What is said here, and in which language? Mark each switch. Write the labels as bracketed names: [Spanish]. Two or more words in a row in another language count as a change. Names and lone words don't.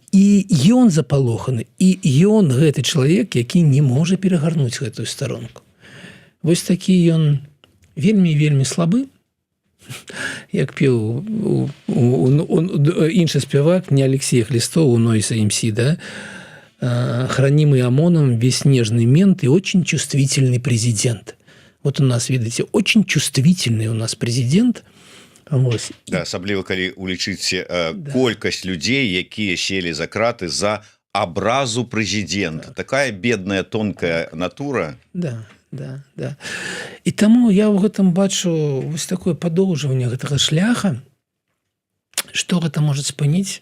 [Belarusian] І ён запалоханы, і ён гэты чалавек, які не можа перагарнуць гэтую старонку. Вось такі ён вельмі слабы, як пеў іншы спявак, не Алексей Хлістов, у Нойса МС, да? [Russian] Хранимый ОМОНом весь нежный мент и очень чувствительный президент. Вот у нас, видите, очень чувствительный у нас президент. Вот. [Belarusian] Да, асабліва, калі улічыць колькасць людзей, якія селі за краты за абразу прэзідэнта. [Russian] Такая бедная, тонкая натура. Да. [Belarusian] І таму я ў гэтым бачу вось такое падоўжванне гэтага шляха, што гэта можа спыніць?